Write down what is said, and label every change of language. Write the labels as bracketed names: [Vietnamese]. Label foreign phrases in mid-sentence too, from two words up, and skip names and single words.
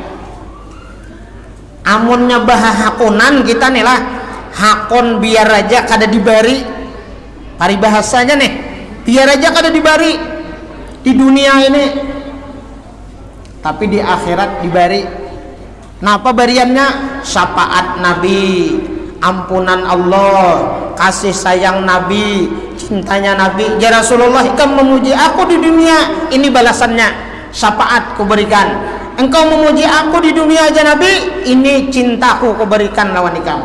[Banjar] Amunnya hakunan kita nih lah, hakon biar aja kada dibari, paribahasanya nih, biar aja kada dibari di dunia ini, tapi di akhirat dibari. Nah apa bariannya? [Indonesian] Syafaat Nabi, ampunan Allah, kasih sayang Nabi, cintanya Nabi. Ya Rasulullah, kamu memuji aku di dunia, ini balasannya, syafaat kuberikan. Engkau memuji aku di dunia aja Nabi, ini cintaku kuberikan lawan kamu.